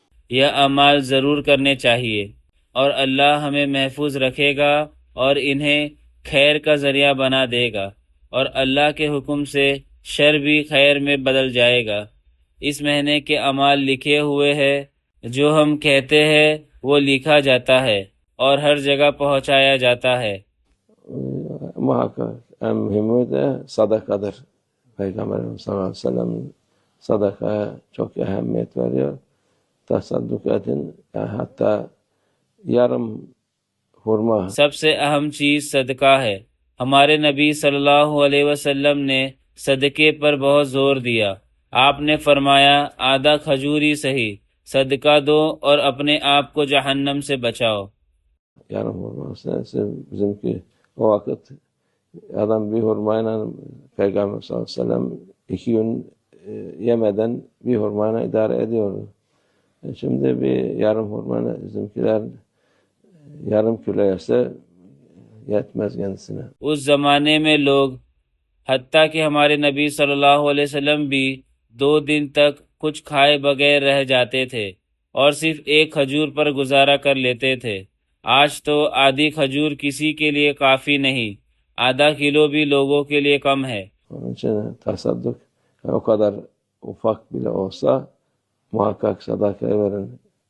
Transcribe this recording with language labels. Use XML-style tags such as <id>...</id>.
<ur>یہ اعمال ضرور کرنے چاہیے اور اللہ ہمیں محفوظ رکھے گا اور انہیں خیر کا ذریعہ بنا دے گا، اور اللہ کے حکم سے شر بھی خیر میں بدل جائے گا. اس مہینے کے اعمال لکھے ہوئے ہیں، جو ہم کہتے ہیں وہ لکھا جاتا ہے اور ہر جگہ پہنچایا جاتا ہے.</ur> <tr>Muhakkak en mühimi de sadakadır. Peygamberimiz sallallahu aleyhi ve sellem sadakaya çok ehemmiyet veriyor. Tasadduk edin. Yani hatta yarım hurma</tr> <ur>سب سے اہم چیز صدقہ ہے. ہمارے نبی صلی اللہ علیہ وسلم نے صدقے پر بہت زور دیا. آپ نے فرمایا آدھا کھجور ہی صحیح، صدقہ دو اور اپنے آپ کو جہنم سے بچاؤ.</ur> <tr>yarım hurma. Bizimki o vakit adam bir hurmayla Peygamber sallallahu aleyhi ve sellem 2 gün yemeden bir hurmayla idare ediyordu. Şimdi bir yarım hurmayla bizimkiler yarım kilo yese yetmez kendisine.</tr> <ur>اس زمانے میں لوگ، حتیٰ کہ ہمارے نبی صلی اللہ علیہ وسلم بھی 2 دن تک کچھ کھائے بغیر رہ جاتے تھے اور صرف ایک کھجور پر گزارا کر لیتے تھے. آج تو آدھی کھجور کسی کے لیے کافی نہیں، آدھا کلو بھی لوگوں کے لیے کم ہے.</ur> <tr>Onun için tasadduk o kadar ufak bile olsa muhakkak sadakaya verin.</tr>